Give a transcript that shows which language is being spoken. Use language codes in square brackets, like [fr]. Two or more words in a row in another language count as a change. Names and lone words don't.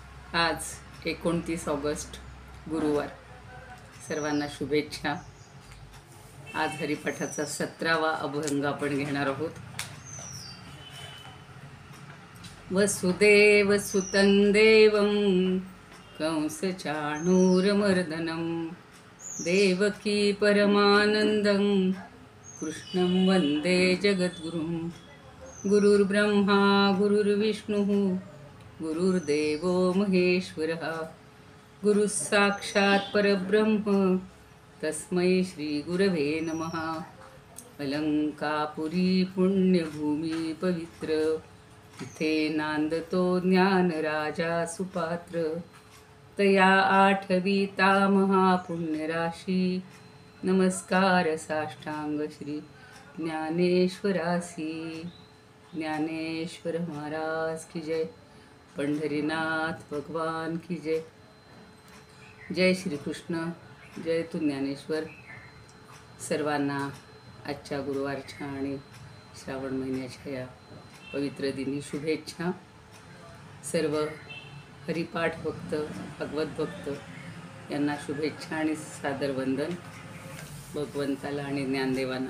[mr] आज 29 ऑगस्ट गुरुवार. सर्वांना शुभेच्छा. आज हरिपाठाचा 17वा अभंग आपण घेणार आहोत. [sa] वसुदेव सुतं देवं कंसचाणूरमर्दनं देवकी परमानन्दं कृष्णं वन्दे जगद्गुरुं. गुरुर्ब्रह्मा गुरुर्विष्णुः गुरुर्देवो महेश्वरः गुरुः साक्षात् परब्रह्म तस्मै श्रीगुरवे नमः. [mr] अलंकापुरी पुण्यभूमी पवित्र तिथे नांदतो ज्ञानराजा सुपात्र. तया आठविता महापुण्यराशी नमस्कार साष्टांग श्री ज्ञानेश्वरासी. ज्ञानेश्वर महाराज की जय. पंढरीनाथ भगवान की जय. जय श्री कृष्ण. जय तू ज्ञानेश्वर. सर्वांना आजच्या गुरुवारच्या आणि श्रावण महिन्याच्या या पवित्र दिनी शुभेच्छा. सर्व हरिपाठ भक्त भगवत भक्त यांना शुभेच्छा आणि सादर वंदन भगवंताला आणि ज्ञानदेवांना.